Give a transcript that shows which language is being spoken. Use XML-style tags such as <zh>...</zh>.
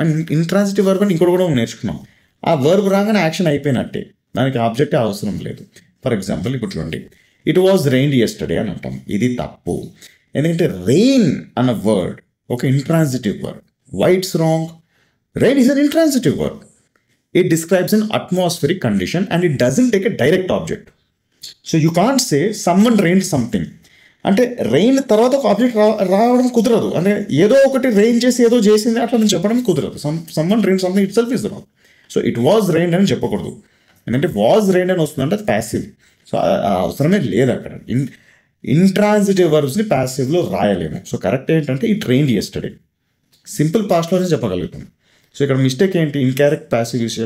<te>And intransitive verb అని ఇంకోటి కూడా నేర్చుకున్నాం. ఆ వర్బ్ రాగానే యాక్షన్ అయిపోయినట్టే, దానికి ఆబ్జెక్టే అవసరం లేదు. ఫర్ ఎగ్జాంపుల్ ఇప్పుడు చూడండి,</te> <en>it was rained yesterday</en> <te>అని అంటాం. ఇది తప్పు. ఎందుకంటే రెయిన్ అన్న వర్డ్ ఒక intransitive word.</te> <en>Why it's wrong? Rain is an intransitive word. It describes an atmospheric condition and it doesn't take a direct object. So you can't say someone rained something.</en> <te>అంటే rain తర్వాత ఒక object రావడం కుదరదు. అంటే ఏదో ఒకటి rain చేసి ఏదో చేసింది అట్లా నేను చెప్పడం కుదరదు.</te> <en>Someone rain something itself is the wrong. So it was rain</en> <te>అని చెప్పకూడదు. ఎందుకంటే వాజ్ రెయిన్ అని వస్తుందంటే అది ప్యాసివ్. సో అవసరమే లేదు అక్కడ. ఇంట్రాన్సిటివ్ వర్బ్స్ని ప్యాసివ్లో రాయలేము. సో కరెక్ట్ ఏంటంటే</te> <en>it rained yesterday,</en> <te>సింపుల్ పాస్ట్లోనే చెప్పగలుగుతాం. సో ఇక్కడ మిస్టేక్ ఏంటి? Incorrect passive usage.</te>